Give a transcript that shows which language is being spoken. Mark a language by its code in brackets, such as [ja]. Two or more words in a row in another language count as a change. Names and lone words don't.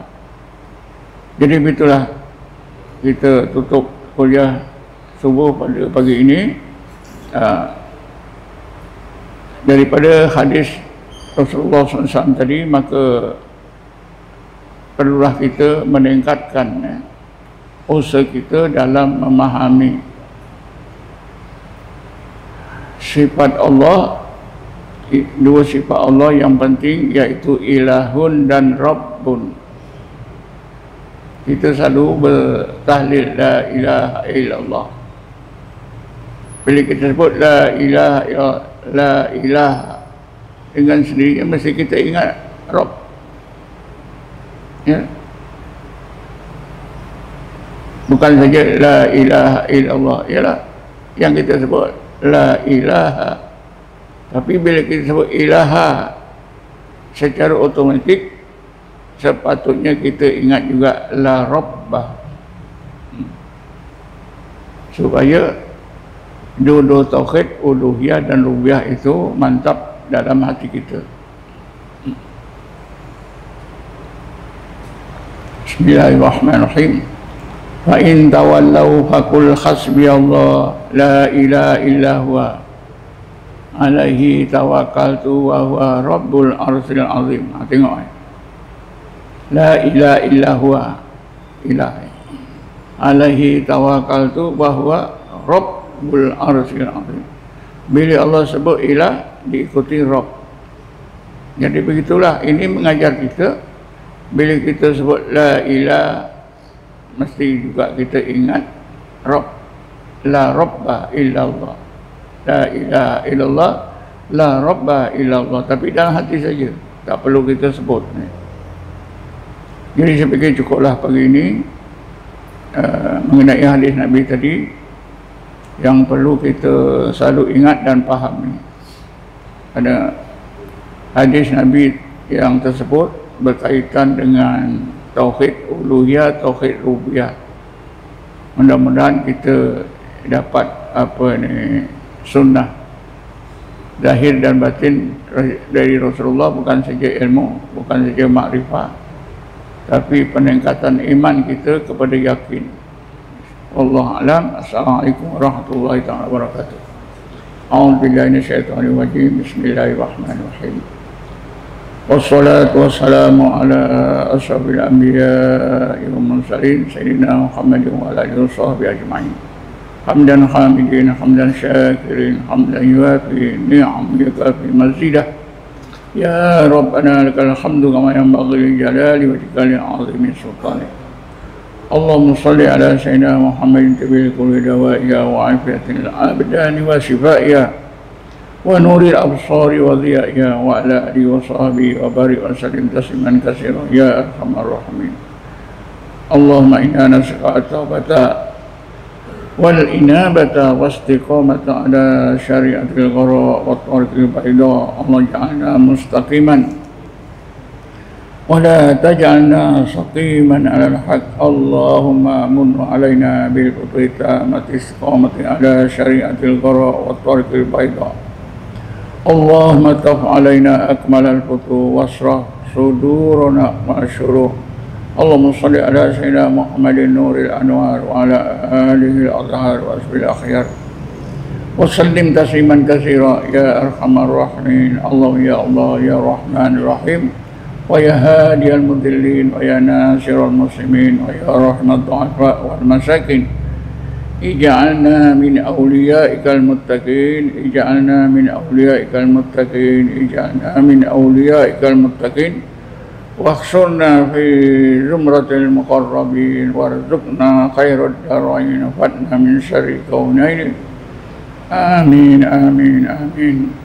[ms] Jadi begitulah kita tutup kuliah subuh pada pagi ini daripada hadis Rasulullah SAW tadi, maka perlulah kita meningkatkan usaha kita dalam memahami sifat Allah. Dua sifat Allah yang penting, iaitu ilahun dan rabbun. Kita selalu bertahlil [ar] لا إله إلا الله. [ms] Bila kita sebut [ar] لا إله [ms] dengan sendirinya, mesti kita ingat Rabb. Ya. Bukan saja [ar] لا إله إلا الله, [ms] ialah yang kita sebut [ar] لا إله. [ms] Tapi bila kita sebut ilaha, secara otomatik sepatutnya kita ingat juga [ar] لا رب, [ms] supaya dua-dua tauhid uluhiyah dan rububiyah itu mantap dalam hati kita. [ar] بسم الله الرحمن الرحيم. فإن تولوا فقل حسبي الله لا إله إلا هو عليه توكلت وهو رب العرش العظيم. Tengok لا إله إلا هو إلهي عليه توكلت وهو رب العرش العظيم. [ms] Bila Allah sebut ilah, diikuti Rabb. Jadi begitulah, ini mengajar kita bila kita sebut [ar] لا إله, [ms] mesti juga kita ingat Rabb. [ar] لا رب إلا الله، لا إله إلا الله، لا رب إلا الله. [ms] Tapi dalam hati saja, tak perlu kita sebut. Jadi saya fikir cukuplah pagi ini mengenai hadis Nabi tadi yang perlu kita selalu ingat dan fahami. Ada hadis Nabi yang tersebut berkaitan dengan tauhid uluhiyah, tauhid rububiyah. Mudah-mudahan kita dapat sunnah zahir dan batin dari Rasulullah, bukan saja ilmu, bukan saja makrifah, tapi peningkatan iman kita kepada yakin. [ar] والله أعلم. السلام عليكم ورحمة الله وبركاته. أعوذ بالله من الشيطان الرجيم. بسم الله الرحمن الرحيم. والصلاة والسلام على أشرف الأنبياء والمرسلين سيدنا محمد وعلى آله وصحبه أجمعين. حمدا حامدين، حمدا شاكرين، حمدا يوافي نعمه ويكافئ مزيده. يا ربنا لك الحمد كما ينبغي لجلال وجهك وعظيم سلطانك. اللهم صل على سيدنا محمد طب الكل ودوائها وعافية الأبدان وشفائها ونور الأبصار وضيائها وعلى آله وصحبه وبارك وسلم تسليما كثيرا يا أرحم الراحمين. اللهم إنا نسألك التوبة والإنابة والاستقامة على الشريعة الغراء والطريقة البيضاء. الله اجعلنا مستقيما ولا تجعلنا سقيما على الحق. اللهم من علينا بالقطاعة الاستقامة على الشريعة الغراء والطريقة البيضاء. اللهم افتح علينا أكمل الفتوح واشرح صدورنا والشروح. اللهم صل على سيدنا محمد نور الأنوار وعلى آله الأزهار وأصحابه الأخيار وسلم تسليما كثيرا يا أرحم الراحمين. الله يا الله يا رحمن رحيم. ويا هادي المضلين ويا ناصر المسلمين ويا رحمة الضعفاء والمساكين اجعلنا من أوليائك المتقين اجعلنا من أوليائك المتقين اجعلنا من أوليائك المتقين واحشرنا في زمرة المقربين وارزقنا خير الدارين وفتنا من شر الكونين آمين آمين آمين